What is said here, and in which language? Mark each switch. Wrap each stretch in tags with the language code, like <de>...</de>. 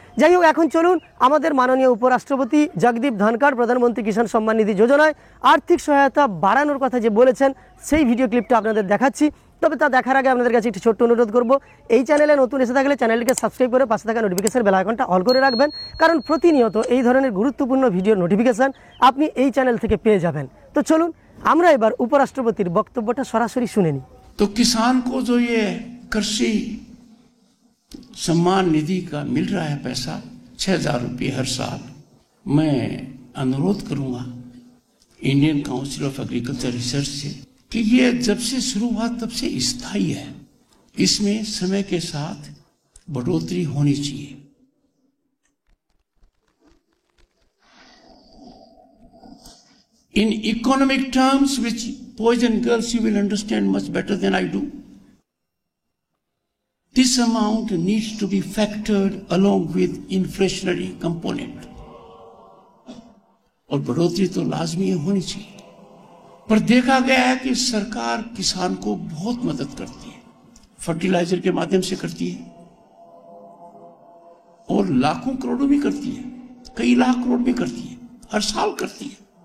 <bn>যাই হোক, এখন চলুন আমাদের মাননীয় উপরাষ্ট্রপতি জগদীপ ধনখড় প্রধানমন্ত্রী কিষাণ সম্মান নিধি যোজনায় আর্থিক সহায়তা বাড়ানোর কথা যে বলেছেন, সেই ভিডিও ক্লিপটা আপনাদের দেখাচ্ছি। তবে তা দেখার আগে আপনাদের কাছে একটি ছোট্ট অনুরোধ করব, এই চ্যানেলে নতুন এসে থাকলে চ্যানেলটিকে সাবস্ক্রাইব করে পাশে থাকা নোটিফিকেশন বেল আইকনটা অল করে রাখবেন, কারণ প্রতিনিয়ত এই ধরনের গুরুত্বপূর্ণ ভিডিওর নোটিফিকেশন আপনি এই চ্যানেল থেকে পেয়ে যাবেন। তো চলুন আমরা এবার উপরাষ্ট্রপতির বক্তব্যটা সরাসরি শুনে নিই।</bn> <hi>तो किसान को जो ये कृषि सम्मान निधि का मिल रहा है पैसा 6,000 रुपये हर साल, मैं अनुरोध करूंगा Indian council of agriculture research से कि ये जब से शुरू हुआ तब से स्थायी है, इसमें समय के साथ बढ़ोतरी होनी चाहिए।</hi> <en>In economic terms, which boys and girls you will understand much better than I do, this amount needs to be factored along with inflationary component.</en> <hi>और बढ़ोतरी तो लाजमी होनी चाहिए, पर देखा गया है कि सरकार किसान को बहुत मदद करती है, फर्टिलाइजर के माध्यम से करती है और लाखों करोड़ों भी करती है, कई लाख करोड़ भी करती है, हर साल करती है।</hi>